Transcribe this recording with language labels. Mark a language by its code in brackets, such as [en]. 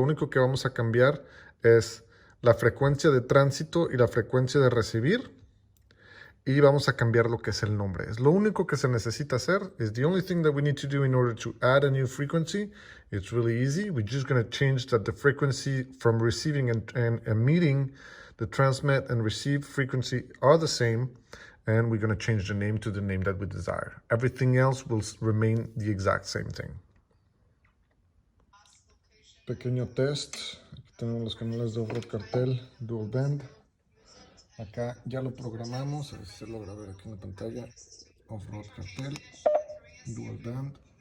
[es] Lo único que vamos a cambiar es la frecuencia de tránsito y la frecuencia de recibir, y vamos a cambiar lo que es el nombre. Es lo único que se necesita hacer. [en] It's the only thing that we need to do in order to add a new frequency. It's really easy. We're just going to change that the frequency from receiving and emitting, the transmit and receive frequency are the same, and we're going to change the name to the name that we desire. Everything else will remain the exact same thing. [es] Pequeño test. Aquí tenemos los canales de Off-Road Cartel, Dual Band. Acá ya lo programamos, a ver si se logra ver aquí en la pantalla. Off-Road Cartel, Dual Band.